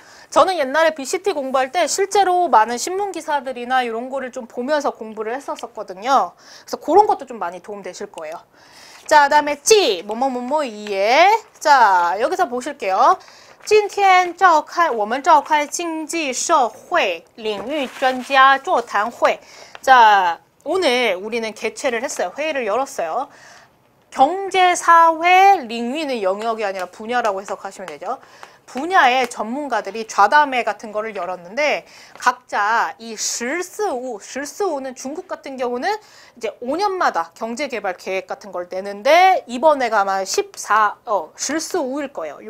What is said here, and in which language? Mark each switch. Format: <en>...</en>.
<ko>저는 옛날에 BCT 공부할 때 실제로 많은 신문 기사들이나 이런 거를 좀 보면서 공부를 했었거든요. 그래서 그런 것도 좀 많이 도움되실 거예요. 자, 그다음에 지 뭐뭐뭐뭐이에 자, 여기서 보실게요.</ko> <zh>今天我们召开经济社会领域专家座谈会.</zh> <ko>자, 오늘 우리는 개최를 했어요. 회의를 열었어요. 경제, 사회, 링위는 영역이 아니라 분야라고 해석하시면 되죠. 분야의 전문가들이 좌담회 같은 거를 열었는데 각자 이 실스우는 중국 같은 경우는 이제 5년마다 경제개발 계획 같은 걸 내는데 이번에가 아마 실스우일 거예요.</ko>